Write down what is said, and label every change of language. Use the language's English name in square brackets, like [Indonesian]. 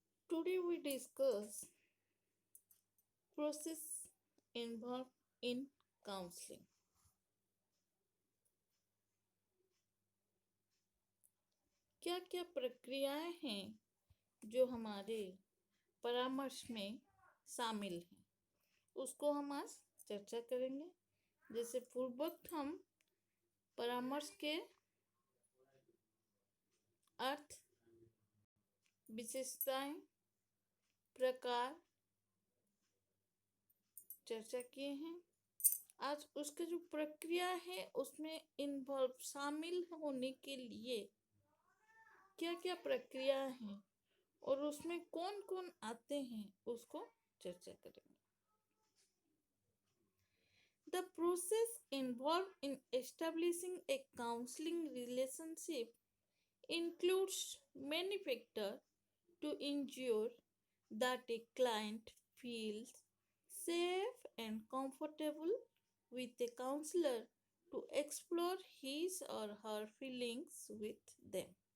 [English] Today we discuss process involved in counseling. [Hindi] क्या क्या प्रक्रियाएं हैं जो हमारे परामर्श में शामिल हैं उसको हम आज चर्चा करेंगे। जैसे पूर्वोक्त हम परामर्श के अर्थ, विशेषताएं, प्रकार चर्चा किए हैं। आज उसका जो प्रक्रिया है उसमें इन्वॉल्व शामिल होने के लिए क्या क्या प्रक्रिया हैं और उसमें कौन कौन आते हैं उसको चर्चा करेंगे। [English] The process involved in establishing a counseling relationship includes many factors to ensure that a client feels safe and comfortable with a counselor to explore his or her feelings with them.